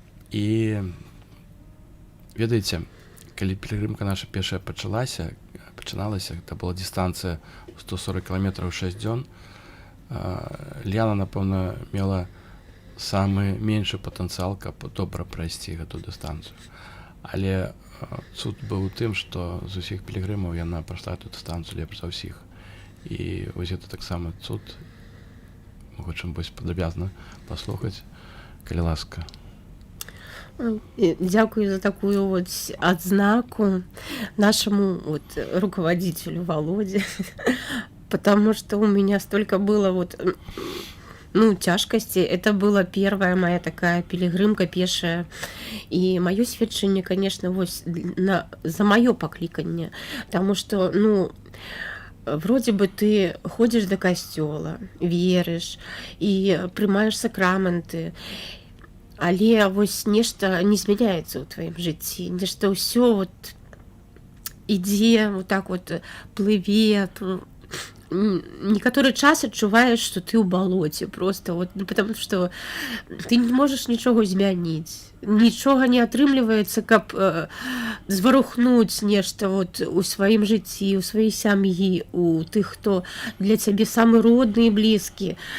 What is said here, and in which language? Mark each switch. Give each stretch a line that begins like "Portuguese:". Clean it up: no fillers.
Belarusian: І ведаеце, калі пілігрымка наша першая пачыналася, гэта была дыстанцыя 140 кіламетраў 6 дзён, Ляна, напэўна, мела самы меншы патэнцыял, каб добра прайсці гэту дыстанцыю. Але цуд быў у тым, што з усіх пілігрымаў яна прайшла эту дыстанцыю лепш за ўсіх. І вось гэта таксама цуд. Мы хочам больш падрабязна паслухаць, калі ласка.
Russian: Дякую за такую вот отзнаку нашему вот руководителю Володе, потому что у меня столько было вот, ну, тяжкости. Это была первая моя такая пилигримка пешая. И мое сведчение, конечно, вот за мое покликанье, потому что, ну, вроде бы ты ходишь до костела, веришь и прымаешь сакраменты,
Belarusian: але вось нешта не змяняецца ў тваім жыцці,
Russian: нешта ўсё вот ідзе, вот так вот плыве.
Belarusian: Некаторы час адчуваеш, што ты ў балоце просто, вот,
Russian: ну, потому что
Belarusian: ты не можаш нічога змяніць, нічога не атрымліваецца, каб зварухнуць нешта вот у сваім жыцці, у сваёй сям'і, у тых, хто для цябе самы родны і блізкі.